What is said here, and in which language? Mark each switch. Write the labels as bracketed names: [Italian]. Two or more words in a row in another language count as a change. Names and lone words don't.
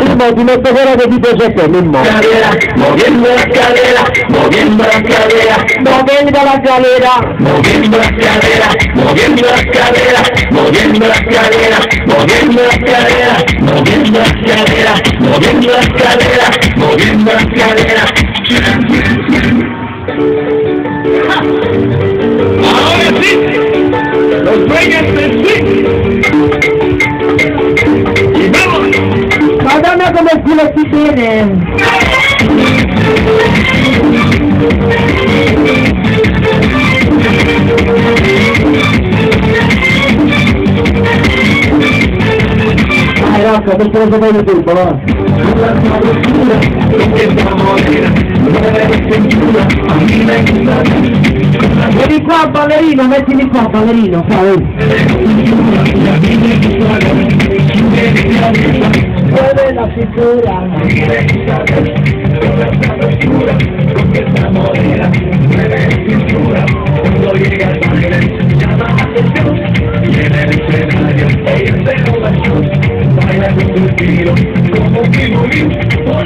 [Italian] ti metto quello che ti piace a te, Mimmo. [Spanish] Moviendo la cadera, moviendo la cadera, Moviendo la cadera, moviendo la cadera, moviendo la cadera, moviendo la cadera, moviendo la cadera, moviendo la cadera, moviendo la cadera, moviendo la cadera. Ahora sí, los dueños del swing. Y vamos. [Italian] Madonna come il culo si tiene. Dai Rocco, perché lo sapevi tutto, va? Vieni qua ballerino, mettimi qua ballerino, muove la cintura, [Spanish] cuando llega el baile, llama la atención, y en el escenario, ellos se ovación, baila con tu estilo, como un pingüín, por